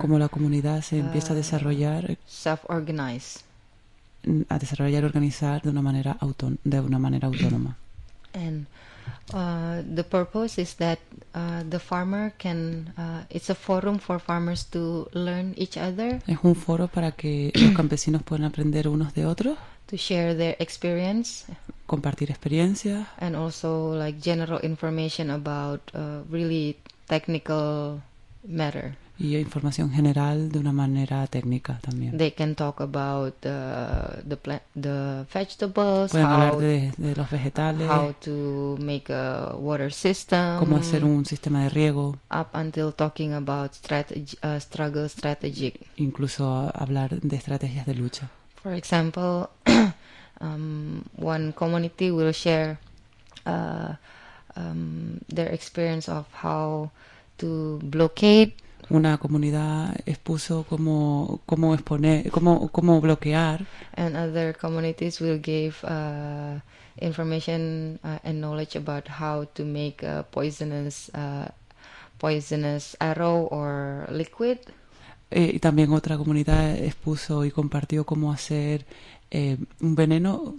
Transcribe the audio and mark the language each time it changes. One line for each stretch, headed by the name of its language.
Spanish: como la comunidad se empieza a desarrollar
English: self-organize
Spanish: a desarrollar organizar de una manera autónoma.
English: And the purpose is that the farmer can it's a forum for farmers to learn each other.
Spanish: Es un foro para que los campesinos puedan aprender unos de otros.
English: To share their experience,
Spanish: compartir experiencias,
English: and also like general information about really technical matter.
Spanish: Y información general de una manera técnica también.
English: They can talk about the vegetables,
Spanish: pueden
English: how
Spanish: hablar de los vegetales,
English: how to make a water system,
Spanish: cómo hacer un sistema de riego,
English: up until talking about struggle strategy,
Spanish: incluso hablar de estrategias de lucha.
English: For example, one community will share their experience of how to blockade
Spanish: una comunidad expuso cómo exponer, cómo bloquear.
English: And other communities will give information and knowledge about how to make a poisonous arrow or liquid.
Spanish: Y también otra comunidad expuso y compartió cómo hacer un veneno.